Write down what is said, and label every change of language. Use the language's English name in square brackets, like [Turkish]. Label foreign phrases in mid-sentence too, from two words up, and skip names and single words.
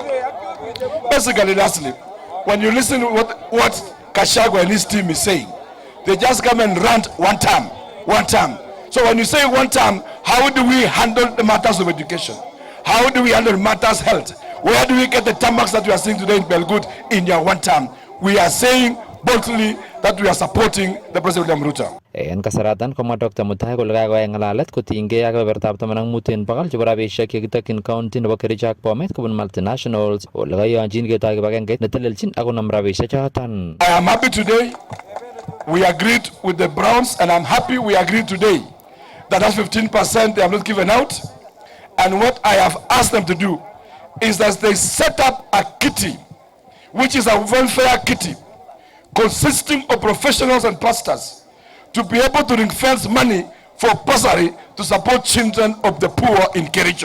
[English] Basically, lastly, when you listen to what Kashago and his team is saying, they just come and rant one term. So when you say one term, how do we handle the matters of education? How do we handle matters health? Where do we get the tarmacs that we are seeing today in Belgut in your one term? We are saying boldly that we are supporting the President William Ruto. [Kalenjin] En kasaratan komwa Dr. Mutai kole kakoyai ngalalet kotinygei ak kebebertab 15 chebo rabisiek chekitokyin county nebo Kericho ak Bomet kobun multinationals ole kayonchin ketoi kibagengeit netelelchin ak konam rabisiek choton. [English] I am happy today. We agreed with the Browns, and I'm happy we agreed today that 15% they have not given out. And what I have asked them to do is that they set up a kitty, which is a welfare kitty, consisting of professionals and pastors, to be able to ring-fence money for bursary to support children of the poor in Kericho.